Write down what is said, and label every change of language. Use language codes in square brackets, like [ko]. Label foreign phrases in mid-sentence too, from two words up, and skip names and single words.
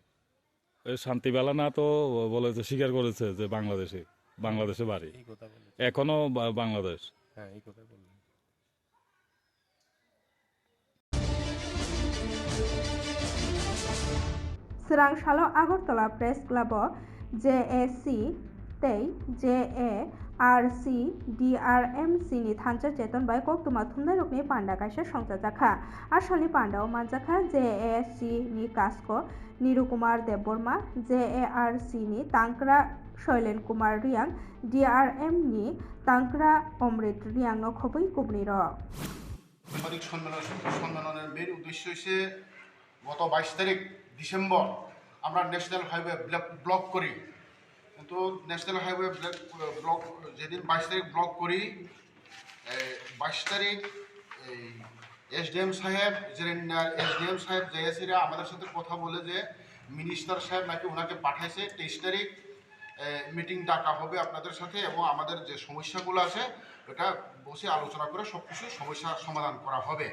[bn] শান্তিবালা না তো বলেছে, স্বীকার করেছে যে বাংলাদেশে বাড়ি, এখনো বাংলাদেশ। হ্যাঁ এই কথা বললেন। [trp] स्रांसालो आगरतला प्रेस क्लब JAC तै JARC DRMC नि थानसा चेतन बाय कोक्तमा थुमनायरकनि पान्डा कायसा संजाजाखा आसालनि पान्डाव मानजाखा JAC नि कास्को नीरुकुमार देबबर्मा, JARC नि तांक्रा शैलेन कुमार रियांग, DRM नि तांक्रा अमृत रियांग खबै गुबुनि रक [bn] সাংবাদিক সম্মেলনের মেন উদ্দেশ্য হচ্ছে গত 22 তারিখ ডিসেম্বর আমরা [en] national highway block [bn] করি, কিন্তু [en] national highway block [bn] যেদিন 22 তারিখ ব্লক করি, 22 তারিখ SDM সাহেব SDM সাহেব জেএসিরা আমাদের সাথে কথা বলে যে মিনিস্টার সাহেব নাকি ওনাকে পাঠাইছে 23 তারিখ মিটিং ডাকা হবে আপনাদের সাথে এবং আমাদের যে সমস্যাগুলো আছে ওটা বসে আলোচনা করে সব কিছু সমস্যা সমাধান করা হবে।